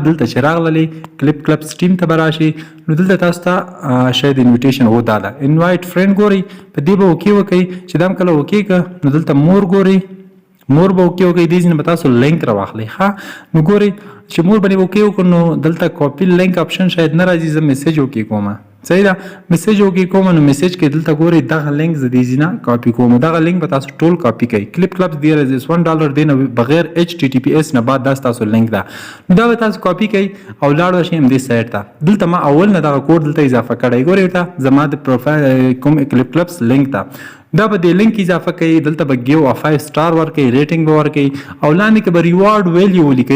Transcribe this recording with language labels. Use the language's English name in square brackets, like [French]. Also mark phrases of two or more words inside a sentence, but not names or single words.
[Pashto] دلته چې راغللی کلیپ کلپس ټیم ته به راشي نو دلته تاسو ته شاید انویټیشن هو دا ده [English] invite friend [Pashto] ګورئ په دې به اوکې وکړئ چې دا هم کله اوکې کړه نو دلته مور ګورئ مور به اوکې وکړئ دې ځینې به تاسو لینک راواخلئ ښه. نو ګورئ چې مور باندې اوکې وکړو نو دلته [English] copy link option [Pashto] شاید نه راځي. زه [English] message okay [Pashto] کوم صحیح ده. [English] message okay [Pashto] کوم نو میسیج کې دلته ګورئ دغه لینک زه دې ځینه کاپي کوم. دغه لینک به تاسو ټول کاپي کوئ. کلیپ کلپس دیر از $1 دی نه بغیر HTTPS نه بعد دا ستاسو لینک ده. نو دا به تاسو کاپي کوئ او لاړ به شئ همدې سایټ ته. دلته ما اول نه دغه کوډ دلته اضافه کړی ګورئ ورته زما د پروفایل کوم کلیپ کلپس لینک ته. دا به د لینک اضافه کوي دلته به [English] give 5 star [Pashto] ورکوي ریټینګ به ورکوي او لاندې کې به [English] reward value [Pashto] ولیکي.